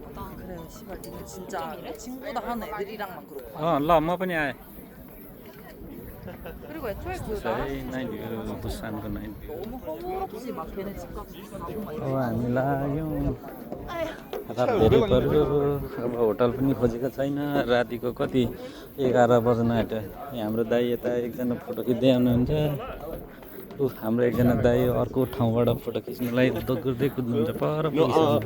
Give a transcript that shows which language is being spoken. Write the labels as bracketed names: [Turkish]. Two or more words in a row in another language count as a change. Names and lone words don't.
[Korean] 그래, 씨발 니는 진짜 친구다 하는 애들이랑만 그렇고. [Nepali] ल म पनि आएँ। [Korean] 그리고 애초에 그 [English] night view बुसानको night view. [Korean] 너무 허물없이 막 걔네 집 가서 나도 막 [Nepali] अब हामी लाग्यौँ, रात धेरै पर्यो। अब होटल पनि खोजेको छैन, रातिको कति 11 बज्न आँट्यो। हाम्रो दाइ यता एकजना फोटो खिच्दै आउनुहुन्छ, हाम्रो एकजना दाइ अर्को ठाउँबाट फोटो खिच्नलाई दगुर्दै कुद्नुहुन्छ पर पुगिसक्नु।